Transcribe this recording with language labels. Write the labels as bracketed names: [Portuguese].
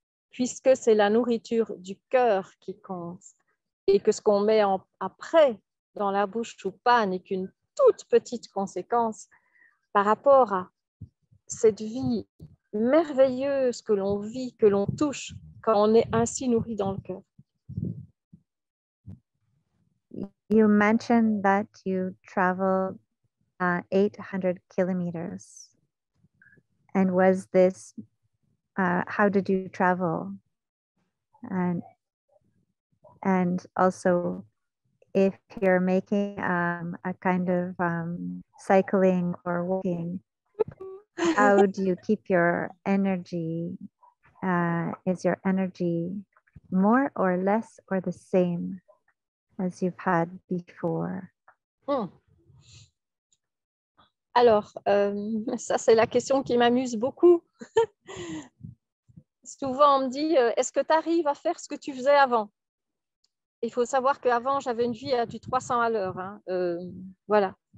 [French] Puisque c'est la nourriture du cœur qui compte et que ce qu'on met après dans la bouche ou pas n'est qu'une toute petite conséquence par rapport à cette vie merveilleuse que l'on vit, que l'on touche quand on est ainsi nourri dans le cœur. [English] You mentioned that you traveled 800 kilometers. And was this, how did you travel? And also, if you're making a kind of cycling or walking, how do you keep your energy? Is your energy more or less or the same as you've had before? [French] Alors, ça c'est la question qui m'amuse beaucoup. Souvent on me dit, est-ce que tu arrives à faire ce que tu faisais avant? Il faut savoir qu'avant j'avais une vie à du 300 à l'heure. Hein. Voilà.